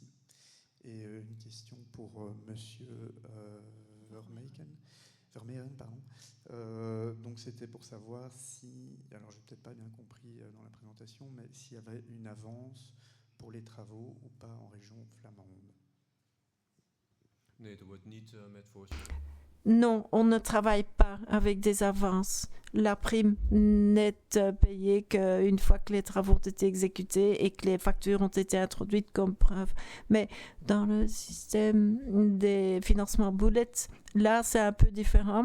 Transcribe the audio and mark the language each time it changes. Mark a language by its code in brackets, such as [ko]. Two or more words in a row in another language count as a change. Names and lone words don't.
[fr] Et une question pour Monsieur Vermeulen, pardon. Donc c'était pour savoir si, alors j'ai peut-être pas bien compris dans la présentation, mais s'il y avait une avance pour les travaux ou pas en région flamande. [nl] Nee, er wordt niet met voorstellen. [fr] Non, on ne travaille pas avec des avances. La prime n'est payée qu'une fois que les travaux ont été exécutés et que les factures ont été introduites comme preuve. Mais dans le système des financements bullet, là, c'est un peu différent.